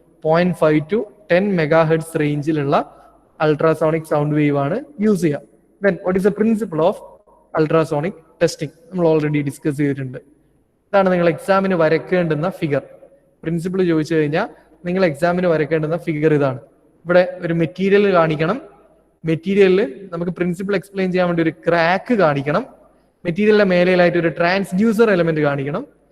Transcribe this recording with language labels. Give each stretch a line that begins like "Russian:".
Malayalam: 0.5 to 10 mega hertz റേഞ്ചിലുള്ള ultrasonic sound wave ആണ് use ചെയ്യുക.
English: Then what is the principle of ultrasonic testing?
Malayalam: നമ്മൾ already discuss ചെയ്തിട്ടുണ്ട്. ഇതാണ് നിങ്ങൾ എക്സാമിന് വരയ്ക്കേണ്ടുന്ന ഫിഗർ. പ്രിൻസിപ്പിൾ ചോദിച്ചു കഴിഞ്ഞാൽ നിങ്ങൾ എക്സാമിന് വരയ്ക്കേണ്ടുന്ന ഫിഗർ ഇതാണ്. ഇവിടെ ഒരു മെറ്റീരിയൽ കാണിക്കണം, മെറ്റീരിയലിൽ നമുക്ക് പ്രിൻസിപ്പിൾ എക്സ്പ്ലെയിൻ ചെയ്യാൻ വേണ്ടി ഒരു ക്രാക്ക് കാണിക്കണം, മെറ്റീരിയലിന്റെ മേലയിലായിട്ട് ഒരു ട്രാൻസ്ഡ്യൂസർ എലമെന്റ് കാണിക്കണം.